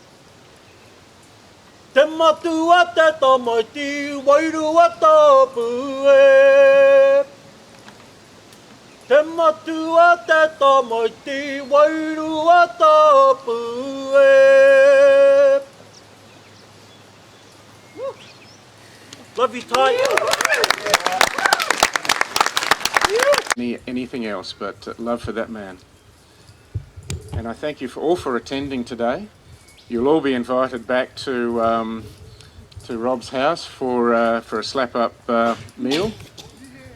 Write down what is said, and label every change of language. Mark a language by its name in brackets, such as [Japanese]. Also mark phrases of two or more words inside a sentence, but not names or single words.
[Māori] Te matua te tamaiti, wairua tāpu e. Te matua te tamaiti, wairua tāpu e. [English] Love you, Ty. Anything else but love for that man. And I thank you all for attending today. You'll all be invited back to Rob's house for a slap-up meal.